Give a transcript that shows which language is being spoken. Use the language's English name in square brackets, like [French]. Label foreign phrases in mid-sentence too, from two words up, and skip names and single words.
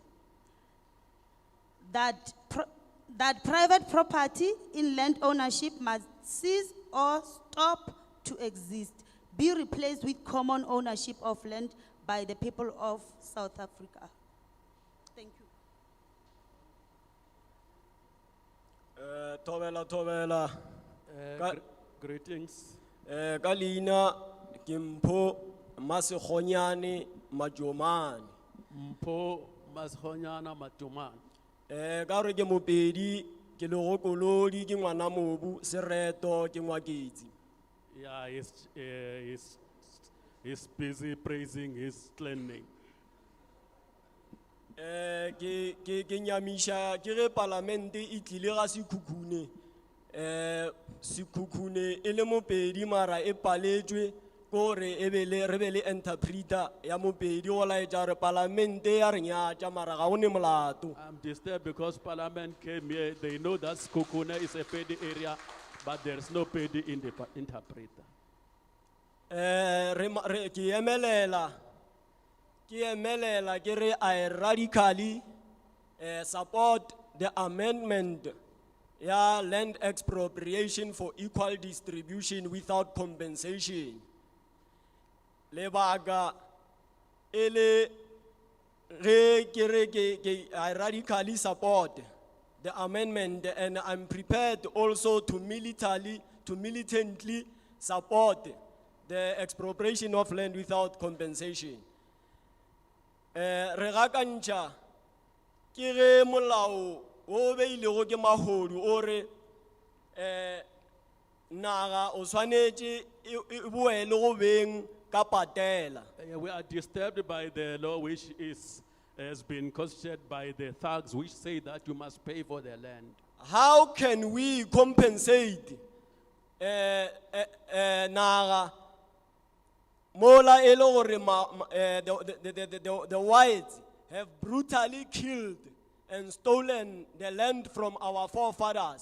[English] That private property in land ownership must cease or stop to exist, be replaced with common ownership of land by the people of South Africa. Thank you. [Northern Sotho] Tovela. [English] Greetings. [Northern Sotho] Kalina Kimpo Masikhonyane Majomane. Mpo Masikhonyana Matuman. Kare ke mopedi ke le gokolodi ke ngwana mobu sereto ke ngwaketsi. [English] Yeah, he's busy praising his clan name. [Northern Sotho] Ke nyamisha ke re parlamente e tlile ga Sikhukhune. Sikhukhune e le mopedi mara e paletswe gore re be le interpreter ya mopedi go laetša re parlamente ya re nyatša mara ga o ne molato. [English] I'm disturbed because Parliament came here. They know that Sikhukhune is a pedi area, but there's no pedi in the interpreter. [Northern Sotho] Ke emelela ke re [English] I radically support the amendment [Northern Sotho] ya [English] land expropriation for equal distribution without compensation. [Northern Sotho] Lebaka ele [English] I radically support the amendment, and I'm prepared also to militantly support the expropriation of land without compensation. [Northern Sotho] Re gakantša ke ge molao o beilego ke mahodu o re naga o swanetše e boele go beng ka patela. [English] We are disturbed by the law which has been constituted by the thugs which say that you must pay for the land. How can we compensate [Northern Sotho] naga Mola [English] the whites have brutally killed and stolen the land from our forefathers.